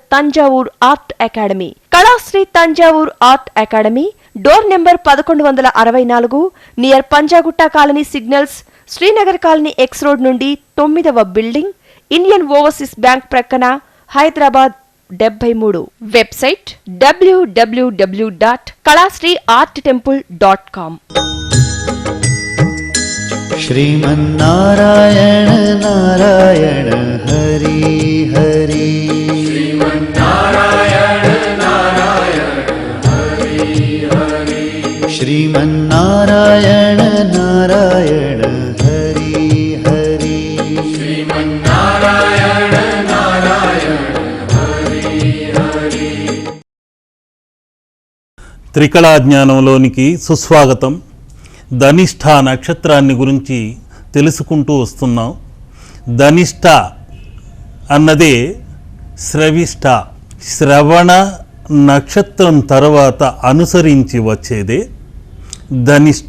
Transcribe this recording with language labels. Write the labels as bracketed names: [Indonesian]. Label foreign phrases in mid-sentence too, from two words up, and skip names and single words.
[Telugu] తంజావూర్ ఆర్ట్ అకాడమీ, కళాశ్రీ తంజావూర్ ఆర్ట్ అకాడమీ, [English] door number [Telugu] 1164, [English] near Panjagutta colony signals, [Telugu] శ్రీనగర్ కాలనీ [English] X road [Telugu] నుండి 9వ బిల్డింగ్, ఇండియన్ ఓవర్సీస్ బ్యాంక్ ప్రక్కన, హైదరాబాద్ 73. వెబ్సైట్ www.kalasriarttemple.com. [Sanskrit] श्रीमन्नारायण नारायण हरि हरि श्रीमन्नारायण नारायण हरि हरि। श्रीमन्नारायण नारायण हरि हरि श्रीमन्नारायण नारायण हरि हरि। [Telugu] త్రికళా జ్ఞానంలోనికి సుస్వాగతం. ధనిష్ఠ నక్షత్రాన్ని గురించి తెలుసుకుంటూ వస్తున్నాం. ధనిష్ఠ అన్నదే శ్రవిష్ఠ, శ్రవణ నక్షత్రం తర్వాత అనుసరించి వచ్చేదే ధనిష్ఠ.